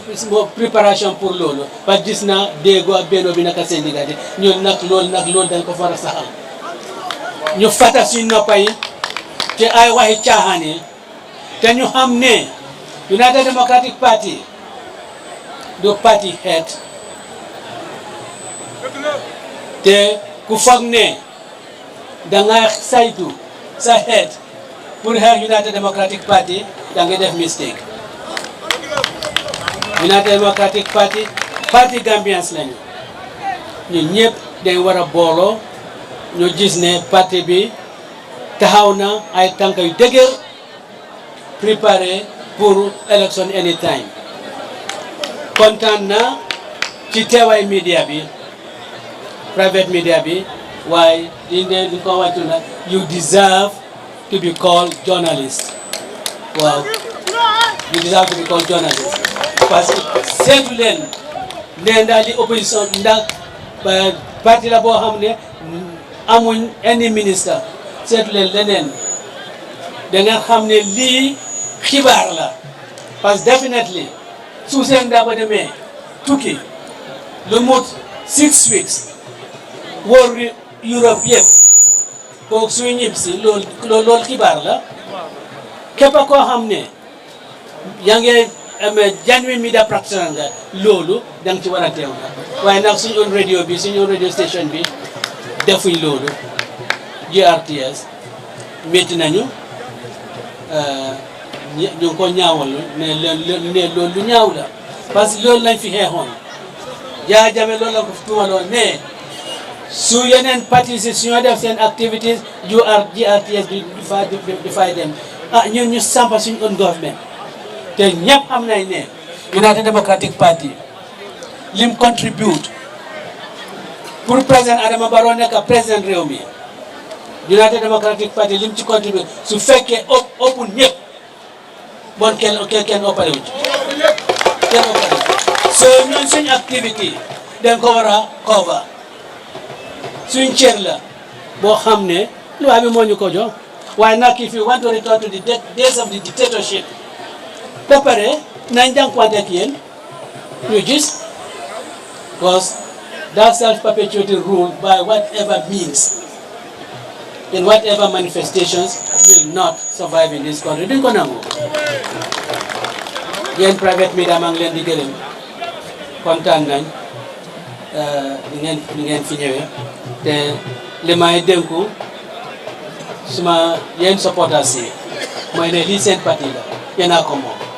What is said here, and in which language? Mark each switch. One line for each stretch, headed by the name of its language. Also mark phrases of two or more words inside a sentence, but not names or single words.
French: préparation pour
Wolof: loolu ba gis na déggoo ak benno bi naka seen diggante ñun nag loolu dañ ko far a saxal ñu fata suñ noppa yi te ay waxi caaxaan yi te ñu xam ne United Democratic Party du parti xeet te ku foog ne danga saytu sa xeet pour xeex United Democratic Party da nga def mistake. United Democratic Party Gambians lañu ñun ñëpp dañ war a booloo ñu gis ne parti bi taxaw na ay tànk yu dëgër
French: préparé pour
English: election anytime.
Wolof: kontaan na ci teewaay media bi
English: private media
Wolof: bi waaye di ko wàccu na
English: you deserve to be called journalist
Wolof: waaw
English: you deserve to be called journalist
French: parce que
Wolof: seetu leen ne ndax li opposition ndax parti la boo xam ne amuñ any ministre seetu leen leneen da nga xam ne lii xibaar la
French: parce que
Wolof: definitely su seen daa ba demee tukki lu mut 6 weeks wóor Europe yëpp kooku suy ñib si loolu xibaar la képp koo xam ne yaa ngi
English: genuine media practitioner
Wolof: nga loolu da nga ci war a teew la waaye nag suñu
English: on radio
Wolof: bi suñu
English: on radio station
Wolof: bi defuñ loolu GRTS métti nañu ñu ngi ko ñaawal ne loolu lu ñaaw la
French: parce que
Wolof: loolu lañ fi xeexoon Yaya Jammeh loolu la ko fi tuumaloon ne su yeneen parti si suñoo def seen activités GRTS di fay dem ñun ñu sampa suñu
English: own government
Wolof: te ñëpp xam nañ ne United Democratic Party lim contribute
French: pour président
Wolof: Adama Barrow nekk président réew mi United Democratic Party lim ci contribute su fekkee ëpp ñëpp bon kenn ëppale wu ci kenn ëppale so ñun suñu activité dañ ko war a cover suñ cër la boo xam ne loi bi moo ñu ko jox waaye nag
English: if you want to return to the days of the dictatorship
Wolof: ba pare nañ jànkuwante ak yéen ñu gis
English: because that self-perpetuating rule by whatever means in whatever manifestations will not survive in this country
Wolof: duñ ko nangu yéen
English: private media
Wolof: maa ngi leen di gërëm kontaan nañ ni ngeen fi ñëwee te li may dénku suma yéen supporters yi mooy ne lii seen parti la yéen a ko moom